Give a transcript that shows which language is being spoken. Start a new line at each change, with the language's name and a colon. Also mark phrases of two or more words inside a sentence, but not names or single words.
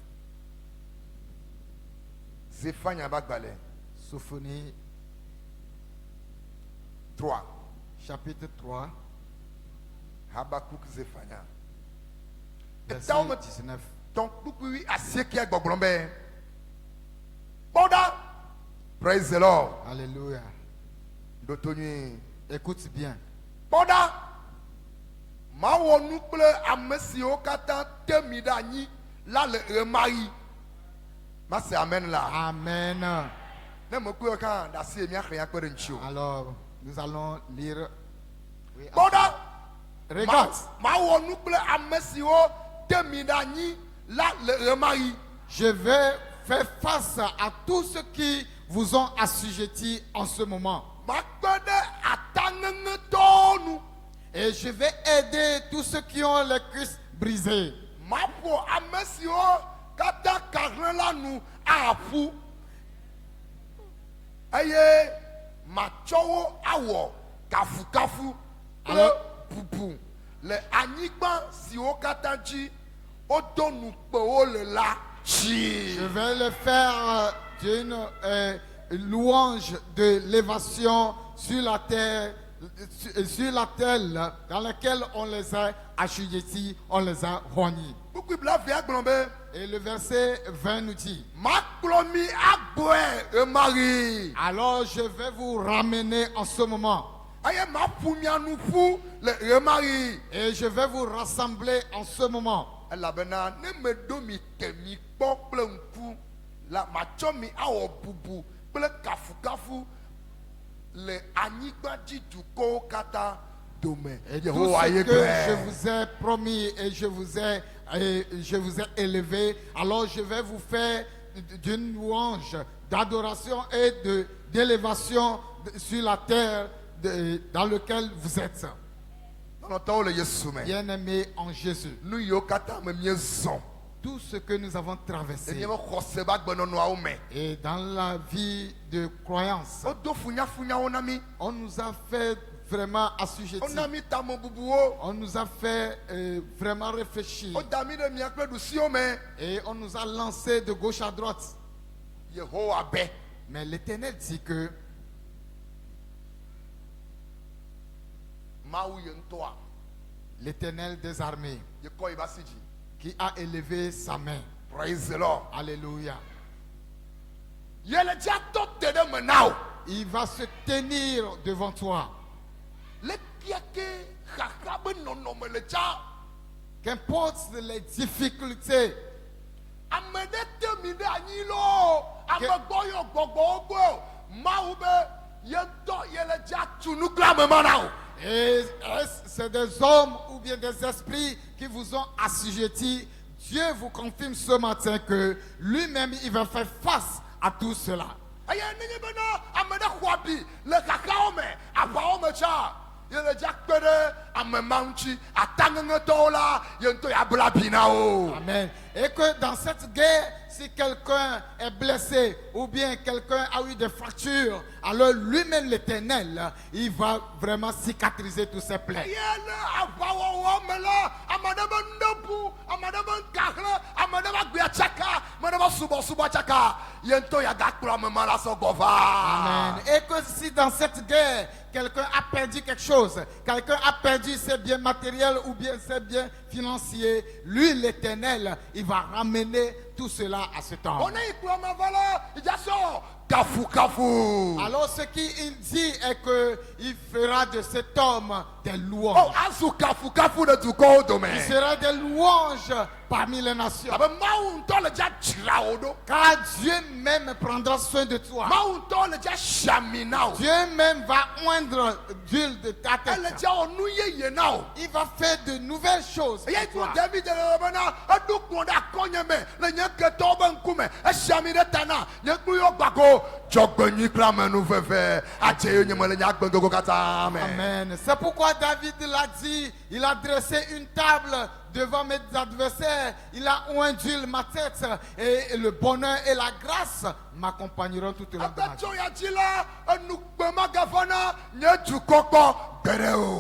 Ewe: Zephania bagbale.
French: Sophonie 3. chapitre 3, Habakkuk Zephania. verset 19. Donc,
Ewe: bupui asiekia gbogbombe. Boda.
English: Praise the Lord.
French: Alléluia.
Ewe: Dotonu.
French: Écoute bien.
Ewe: Boda. Ma wonu kple ame siwo katã te mi ɖe anyi la le ɣe ma ɣi. Ma se amen la. Amen. Ne me kuyo kan da si mi axlẽ kpe ɖe ŋuti o.
French: Alors, nous allons lire. Oui,
Ewe: Boda.
French: regarde,
Ewe: Ma wonu kple ame siwo te mi ɖe anyi la le ɣe ma ɣi.
French: je vais faire face à tous ceux qui vous ont assujettis en ce moment.
Ewe: Ma kpe ɖe ataŋeŋetɔwo nu.
French: Et je vais aider tous ceux qui ont les cuisses brisées.
Ewe: Ma ƒo ame siwo katã kahlẽ la nu aƒu. Eye matsɔ wo awɔ kafukafu kple
French: Alors-
Ewe: bubu le anyigba siwo katã dzi wodo nukpewo le la tsi.
French: Je vais le faire d'une louange de l'élévation sur la terre dans laquelle on les a assujettis, on les a rognis.
Ewe: Kpukpui bla via gblɔ be
French: Et le verset 20 nous dit,
Ewe: makplɔ mi agbɔe emari.
French: alors je vais vous ramener en ce moment
Ewe: Eye maƒu mia nu ƒu le emari.
French: et je vais vous rassembler en ce moment.
Ewe: Elabena ne meɖo mi te mi kpɔ kple ŋku la matsɔ mi awɔ bubu kple kafukafu le anyigba dzi dukɔwo katã dome.
French: Et tout
Ewe: Yehowa
French: ce
Ewe: ye
French: que je
Ewe: gblɔe.
French: vous ai promis et je vous ai élevé, alors je vais vous faire d'une louange, d'adoration et d'élévation sur la terre dans laquelle vous êtes.
Ewe: Nɔnɔtɔwo le Yesu me.
French: Bien-aimés en Jésus,
Ewe: Nu yiwo katã me miezɔ
French: tout ce que nous avons
Ewe: le
French: traversé
Ewe: míaƒe xɔse ƒe agbenɔnɔawo me.
French: et dans la vie de croyance,
Ewe: Wodo funyafunyawo na mi.
French: on nous a fait vraiment assujettis.
Ewe: Wona mi tame bubuwo.
French: On nous a fait vraiment réfléchir.
Ewe: Woda mi ɖe miaƒe ɖusiwo me.
French: Et on nous a lancé de gauche à droite.
Ewe: Yehowa be.
French: Mais l'Éternel dit que
Ewe: Mawu ye ŋutɔa
French: l'Éternel des armées
Ewe: yekɔ yi va si dzi.
French: qui a élevé sa main.
English: Praise the Lord.
French: Alléluia.
Ewe: Yele dza tɔ te ɖe me na o.
French: Il va se tenir devant toi.
Ewe: Le fia ke xaxa be nɔnɔme le dza.
French: Qu'importe les difficultés,
Ewe: Ame ɖe te mi ɖe anyi lo. Ame gbɔ yɔ gbɔgbɔwo gbɔ. Mawu be ye ŋutɔ yele dza tu nu kple ame ma na o.
French: et c'est des hommes ou bien des esprits qui vous ont assujettis, Dieu vous confirme ce matin que lui-même, il va faire face à tout cela.
Ewe: Eye nenye bena ame ɖe xɔ abi le xaxawo me, aʋawo me tsa. Yele dza kpe ɖe ame ma ŋuti. Ataŋeŋetɔwo la ye ŋutɔ ya bla abi na o. Amen.
French: Et que dans cette guerre, si quelqu'un est blessé ou bien quelqu'un a eu des fractures, alors lui-même l'Éternel, il va vraiment cicatriser tous ses plaies.
Ewe: Eye le aʋawɔwɔ me la, ame ɖe be nuɖeƒu, ame ɖe be gaxlẽ, ame ɖe be agbea tsaka, ame ɖe be subɔsubɔ tsaka. Ye ŋutɔ ya gakplɔ ame ma la sɔgbɔ va. Amen.
French: Et que si dans cette guerre, quelqu'un a perdu quelque chose, quelqu'un a perdu ses biens matériels ou bien ses biens financiers, lui, l'Éternel, il va ramener tout cela à ce temps.
Ewe: One yi kplɔ me va la, idza sɔ kafukafu.
French: Alors ce qu'il dit est que il fera de cet homme des Oh, louanges.
Ewe: azu kafukafu ɖe dukɔwo dome.
French: Il sera des louanges parmi les nations.
Ewe: Abe Mawu ŋutɔ le dza dzra wo ɖo.
French: Car Dieu même prendra soin de toi.
Ewe: Mawu ŋutɔ le dza siami na o.
French: Dieu même va oindre d'huile de ta
Ewe: Ele
French: tête.
Ewe: dza wɔ nu yeye na o.
French: Il va faire de nouvelles choses
Ewe: Eye
French: pour tu toi.
Ewe: David le bena eɖo kplɔ ɖe akɔnye me le nye ketɔwo be ŋkume esiami ɖe ta na nye kplu yɔ gbago dzɔgbenyui kple amenuveve adze ye nye me le nye agbedogo katã me. Amen.
French: C'est pourquoi David l'a dit, Il a dressé une table devant mes adversaires. Il a oindu ma tête. Et le bonheur et la grâce m'accompagneront tout au long de ma vie.